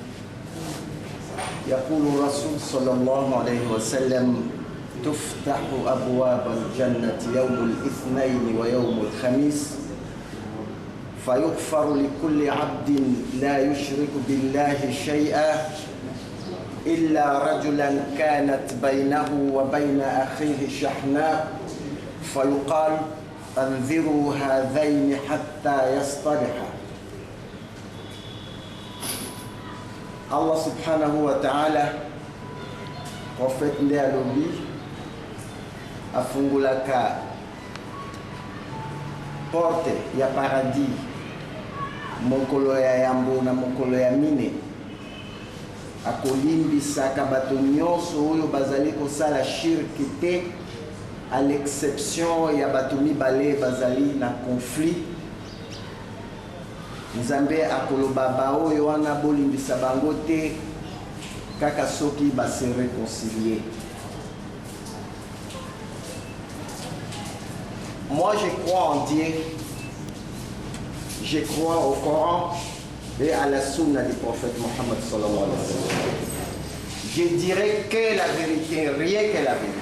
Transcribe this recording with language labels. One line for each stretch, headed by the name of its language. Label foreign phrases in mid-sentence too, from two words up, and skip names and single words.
Arabic: يقول رسول صلى الله عليه وسلم تفتح أبواب الجنة يوم الاثنين ويوم الخميس فيغفر لكل عبد لا يشرك بالله شيئا إلا رجلا كانت بينه وبين أخيه شحناء فيقال أنذروا هذين حتى يصطلحا.
Lingala: Allah
Arabic: سبحانه وتعالى
Lingala: prophète nde alobi afungulaka porte ya paradis mokolo ya yambo na mokolo ya mine, akolimbisaka bato nyonso oyo bazali kosala shirki te,
French: à l'exception
Lingala: ya bato mibale bazali na conflit. Nzambe akoloba baoyo wana bolimbisa bango te kaka soki base réconcilier.
French: Moi je crois en Dieu, je crois au Coran et à la sunna du prophète Mohammed
Arabic: صلى الله عليه وسلم.
French: Je dirais que la vérité, rien que la vérité.